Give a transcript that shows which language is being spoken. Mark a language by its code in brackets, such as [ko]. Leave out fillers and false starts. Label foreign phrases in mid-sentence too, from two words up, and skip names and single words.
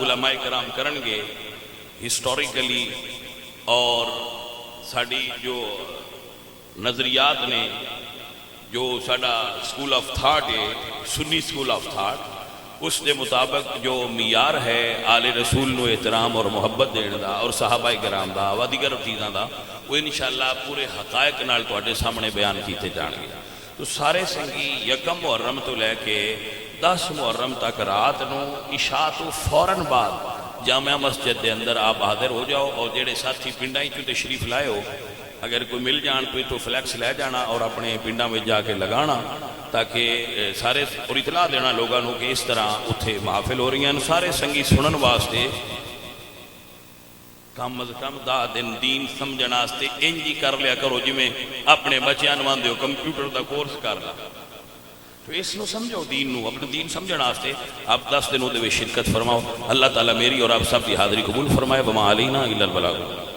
[pa] علماء کرام کرن گے ہسٹوریکلی اور ساڑی جو نظریات نے جو ساڑا [en] school of thought [pa] ہے [en] Sunni school of thought [pa] اس دے مطابق جو معیار ہے آل رسول نو احترام اور محبت دینے دا اور صحابہ کرام دا و دیگر چیزاں دا وہ [ar] انشاءاللہ [pa] پورے حقائق نال تواڈے سامنے بیان کیتے جان گے. تو سارے سنگی یکم محرم تو لے کے 10 محرم تک رات نو عشاء تو فوراً بعد جامعہ مسجد دے اندر آپ حاضر ہو جاؤ اور جڑے ساتھی پنڈاں چوں تشریف لائے ہو اگر کوئی مل جان تو فلیکس لے جانا اور اپنے پنڈاں میں جا کے لگانا تاکہ سارے اور اطلاع دینا لوگوں کو کہ اس طرح اتھے محافل ہو رہی ہیں. سارے سنگی سنن واسطے کم از کم 10 دن دین سمجھن واسطے انجی کر لیا کرو جی میں اپنے بچیاں نوں دیو کمپیوٹر دا کورس کر لا تو اس نو سمجھو دین نو اپنے دین سمجھن واسطے آپ 10 دنوں دے شرکت فرماؤ. [ur] اللہ تعالیٰ میری اور آپ سب کی حاضری قبول فرمائے. [ar] وما علینا الا البلاغ.